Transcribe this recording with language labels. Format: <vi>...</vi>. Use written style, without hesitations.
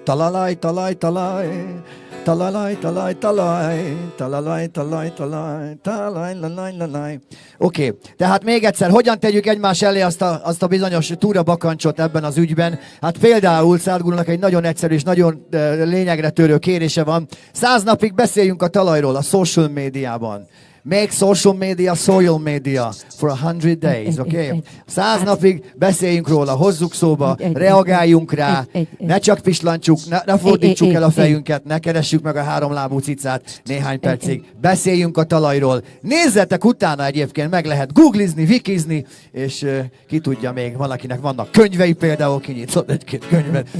<hu>Talalaj, talaj, talaj, talalaj, talaj, talaj, talalaj, talaj, talaj, talaj, lalaj, lalaj. Oké, tehát még egyszer, hogyan tegyük egymás elé azt a bizonyos túrabakancsot ebben az ügyben? Hát például Sadhgurunak egy nagyon egyszerű és nagyon lényegre törő kérése van. 100 napig beszéljünk a talajról a social médiában.</hu> <en>Make social media soil media for 100 days, okay?</en> <hu>100 napig beszéljünk róla, hozzuk szóba, reagáljunk rá, ne csak pislantsuk, ne fordítsuk el a fejünket, ne keressük meg a háromlábú cicát néhány percig. Beszéljünk a talajról. Nézzetek utána egyébként, meg lehet googlizni, wikizni, és ki tudja még, valakinek vannak könyvei például, kinyitott egy-két könyvet.</hu>